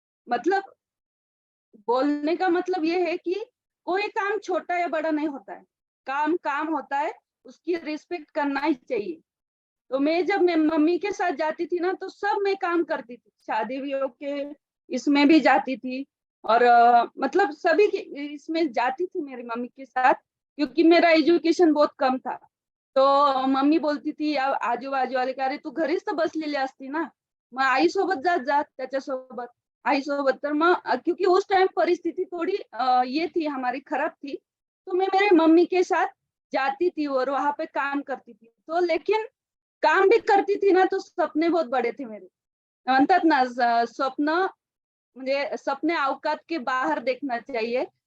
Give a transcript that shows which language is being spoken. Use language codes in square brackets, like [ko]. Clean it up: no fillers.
[hi] मतलब बोलने का मतलब ये है कि कोई काम छोटा या बड़ा नहीं होता है, काम काम होता है, उसकी रिस्पेक्ट करना ही चाहिए। तो मैं जब मैं मम्मी के साथ जाती थी ना तो सब मैं काम करती थी, शादी विवाह के इसमें भी जाती थी और मतलब सभी के इसमें जाती थी मेरी मम्मी के साथ, क्योंकि मेरा एजुकेशन बहुत कम था। तो मम्मी बोलती थी आजूबाजू वाले का, [mr] अरे तू घरीच तर बसलेली असती ना, मग आईसोबत जात जा त्याच्यासोबत, आईसोबत। तर मग [hi] क्योंकि उस टाइम परिस्थिति थोड़ी ये थी हमारी खराब थी, तो मैं मेरे मम्मी के साथ जाती थी और वहां पे काम करती थी। तो लेकिन काम भी करती थी ना तो सपने बहुत बड़े थे मेरे। [mr] म्हणतात ना स्वप्न म्हणजे [hi] सपने औकात के बाहर देखना चाहिए।